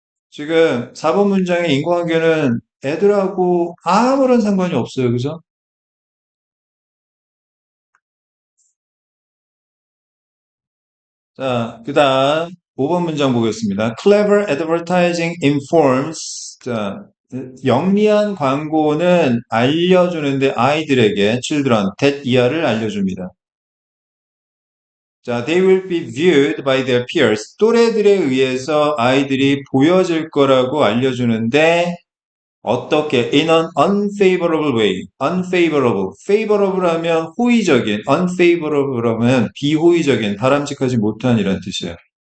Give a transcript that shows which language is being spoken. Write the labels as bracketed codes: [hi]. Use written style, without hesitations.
[ko] 지금 4번 문장의 인과관계는 애들하고 아무런 상관이 없어요. 그죠? 자, 그 다음 5번 문장 보겠습니다. [en] Clever advertising informs. [ko] 자, 영리한 광고는 알려주는데 아이들에게 children, that 이하를 알려줍니다. [en] 자, they will be viewed by their peers. [ko] 또래들에 의해서 아이들이 보여질 거라고 알려주는데 어떻게? [en] In an unfavorable way. unfavorable. [ko] favorable 하면 호의적인, unfavorable 하면 비호의적인, 바람직하지 못한 이란 뜻이에요.